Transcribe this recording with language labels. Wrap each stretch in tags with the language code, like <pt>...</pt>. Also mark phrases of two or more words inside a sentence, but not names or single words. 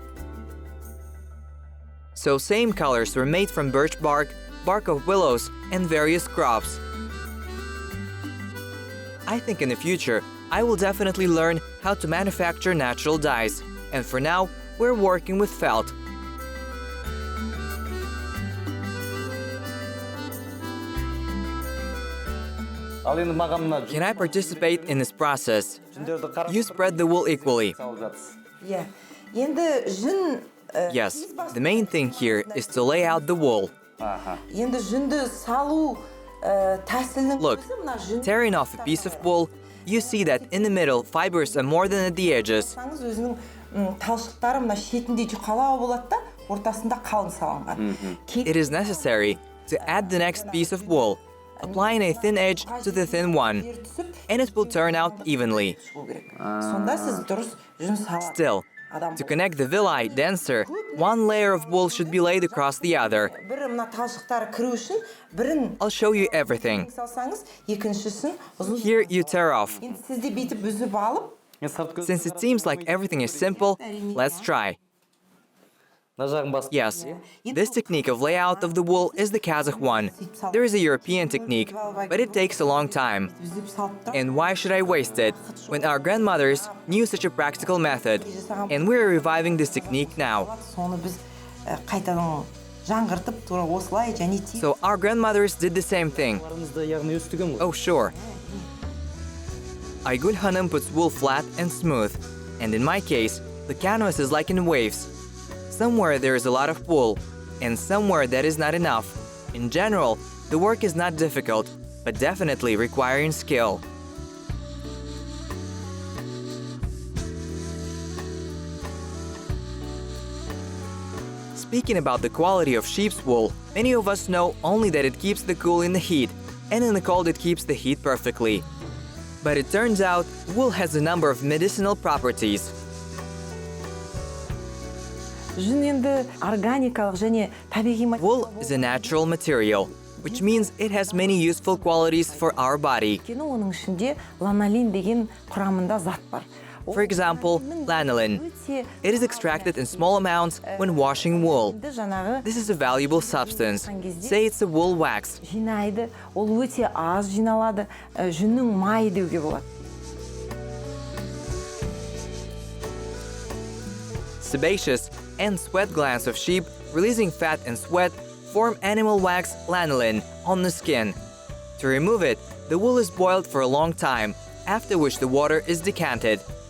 <en>So same colors were made from birch bark, bark of willows, and various crops. I think in the future, I will definitely learn how to manufacture natural dyes. And for now, we're working with felt.</en> <kk>Ал енді маған мына</kk> <en>Can I participate in this process?</en> <kk>жүндерді қарап</kk> <en>You spread the wool equally.</en> <kk>салып жатсыз. Иә. Енді жүн</kk> <en>Yes, the main thing here is to lay out the wool. Аха.</en> <kk>енді жүнді салу тәсілінің</kk> <en>Look,</en> <kk>өзі мына жүн</kk> <en>tearing off a piece of wool, you see that in the middle, fibers are more than at the edges.</en> <kk>Саңыз өзінің талшықтары мына шетінде жұқалау болады да, ортасында қалың салынған.</kk> <en>It is necessary to add the next piece of wool, applying a thin edge to the thin one, and it will turn out evenly.</en> <kk>Сонда сіз дұрыс жүн саласыз.</kk> <en>Still, to connect the villi denser, one layer of wool should be laid across the other.</en> <kk>Бірі мына талшықтары кіру үшін, бірін</kk> <en>I'll show you everything.</en> <kk>салсаңыз, екіншісін ұзын.</kk> <en>Here you tear off.</en> <kk>Енді сіз де бүйтіп үзіп алып, Мен сырт көз</kk> <en>Since it seems like everything is simple, let's try.</en> <kk>мына жағын басып.</kk> <en>Yes, this technique of layout of the wool is the Kazakh one. There is a European technique, but it takes a long time.</en> <kk>үзіп салып тұр.</kk> <en>And why should I waste it when our grandmothers knew such a practical method? And we're reviving this technique now.</en> <kk>Соны біз қайтадан жаңғыртып, тура осылай және тез.</kk> <en>So our grandmothers did the same thing.</en> <kk>Барымызды яғни өстіген ғой.</kk> <en>Oh, sure. Aygul Hanım puts wool flat and smooth. And in my case, the canvas is like in waves. Somewhere there is a lot of wool, and somewhere that is not enough. In general, the work is not difficult, but definitely requiring skill. Speaking about the quality of sheep's wool, many of us know only that it keeps the cool in the heat, and in the cold it keeps the heat perfectly. But it turns out, wool has a number of medicinal properties.</en> <kk>Жүн енді органикалық және табиғи</kk> <en>Wool is a natural material, which means it has many useful qualities for our body.</en> <kk>Өйткені оның ішінде ланолин деген құрамында зат бар.</kk> <en>For example, lanolin. It is extracted in small amounts when washing wool.</en> <kk>Жаңағы</kk> <en>This is a valuable substance. Say it's a wool wax.</en> <kk>жинайды, ол өте аз жиналады, жүннің майы деуге болады.</kk> <en>Sebaceous and sweat glands of sheep releasing fat and sweat form animal wax lanolin on the skin. To remove it, the wool is boiled for a long time, after which the water is decanted.</en>